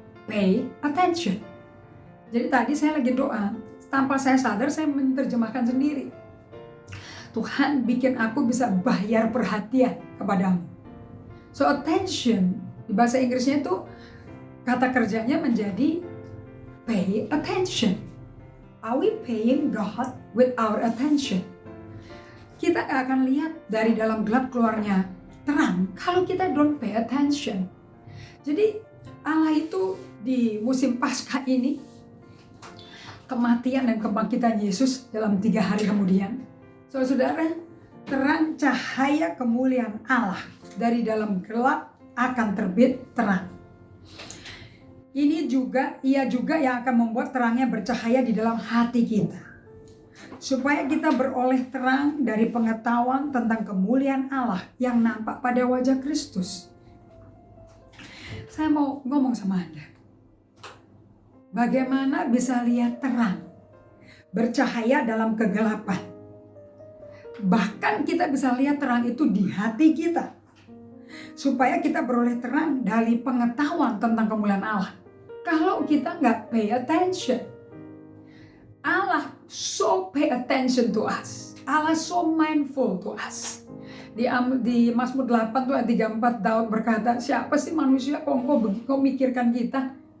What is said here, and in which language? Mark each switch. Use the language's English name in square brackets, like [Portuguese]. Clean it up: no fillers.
[English] Pay attention. [Indonesian] Jadi tadi saya lagi doa, tanpa saya sadar saya menerjemahkan sendiri. Tuhan bikin aku bisa bayar perhatian kepadamu. [English] So attention, [Indonesian] di bahasa Inggrisnya itu kata kerjanya menjadi [English] pay attention. Are we paying God with our attention? [Indonesian] Kita akan lihat dari dalam gelap keluarnya terang kalau kita [English] don't pay attention. [Indonesian] Jadi Allah itu di musim Paskah ini, kematian dan kebangkitan Yesus dalam 3 hari kemudian, saudara, terang cahaya kemuliaan Allah dari dalam gelap akan terbit terang. Ia juga yang akan membuat terangnya bercahaya di dalam hati kita, supaya kita beroleh terang dari pengetahuan tentang kemuliaan Allah yang nampak pada wajah Kristus. Saya mau ngomong sama Anda, bagaimana bisa lihat terang bercahaya dalam kegelapan. Bahkan kita bisa lihat terang itu di hati kita, supaya kita beroleh terang dari pengetahuan tentang kemuliaan Allah. Kalau kita nggak [English] pay attention, Allah so pay attention to us. Allah so mindful to us. [Indonesian] Di Mazmur 8 tuh ayat 34, Daud berkata, siapa sih manusia kok engkau mikirkan kita?